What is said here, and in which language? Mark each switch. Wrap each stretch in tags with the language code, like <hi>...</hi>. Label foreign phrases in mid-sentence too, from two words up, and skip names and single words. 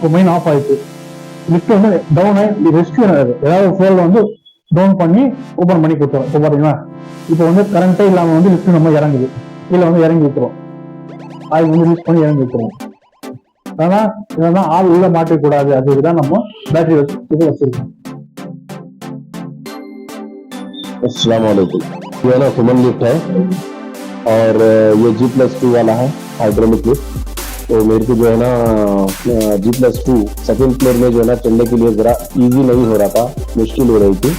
<ta>இப்போ</ta> <en>main off</en> <ta>ஆயிடுச்சு, லிஃப்ட் வந்து டவுன் ஆகி ரெஸ்கியூ ஏதாவது ஃபோல்ல வந்து டவுன் பண்ணி ஓபன் பண்ணி கொடுத்துரும். இப்போ பாத்தீங்கன்னா இப்போ வந்து கரண்டே இல்லாம வந்து லிஃப்ட் நம்ம இறங்குது, கீழே வந்து இறங்கி விட்டுரும், ஆயில் வந்து யூஸ் பண்ணி இறங்கி விட்டுரும். ஆனா இதெல்லாம் ஆள் உள்ள மாட்டக்கூடாது, அதுக்குதான் நம்ம பேட்டரி வச்சிருக்கோம்.</ta> <ar>السلام عليكم.</ar> <hi>ये ना सुमन लिफ्ट है और ये G+2 वाला है</hi> <en>hydraulic lift.</en> <hi>तो मेरे को जो है ना G+2</hi> <en>second floor</en> <hi>में जो है ना चढ़ने के लिए जरा इजी नहीं हो रहा था, मुश्किल हो रही थी।</hi>